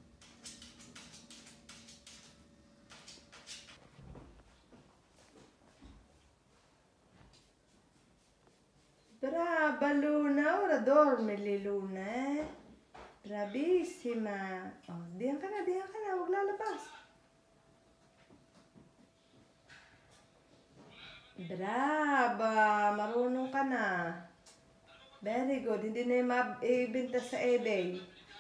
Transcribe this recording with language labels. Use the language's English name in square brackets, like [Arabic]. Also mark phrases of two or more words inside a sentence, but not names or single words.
[Italian] Brava Luna, ora dormi lì Luna, eh? Bravissima. [Filipino] Oh, diyan ka na, huwag lalabas. Brava, marunong ka na. [English] Very good, [Filipino] hindi na yung mabibenta sa eBay.